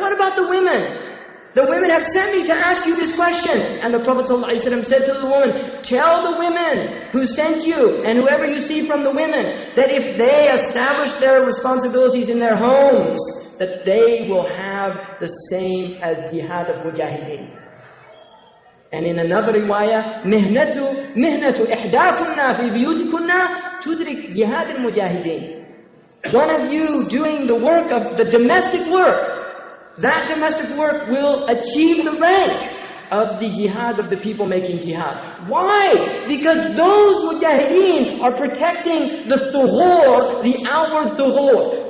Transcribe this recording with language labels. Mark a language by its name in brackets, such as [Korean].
[English] What about the women? The women have sent me to ask you this question. And the Prophet ﷺ said to the woman, tell the women who sent you, and whoever you see from the women, that if they establish their responsibilities in their homes, that they will have the same as jihad of mujahideen. And in another riwayah, [Arabic] مِهْنَةُ إِحْدَاكُنَّا فِي بِيُوتِكُنَّا تُدْرِكْ جِهَادِ الْمُجَاهِدِينَ. [English] One of you doing the work of the domestic work, that domestic work will achieve the rank of the jihad of the people making jihad. Why? Because those mujahideen are protecting the thughur, the outward thughur.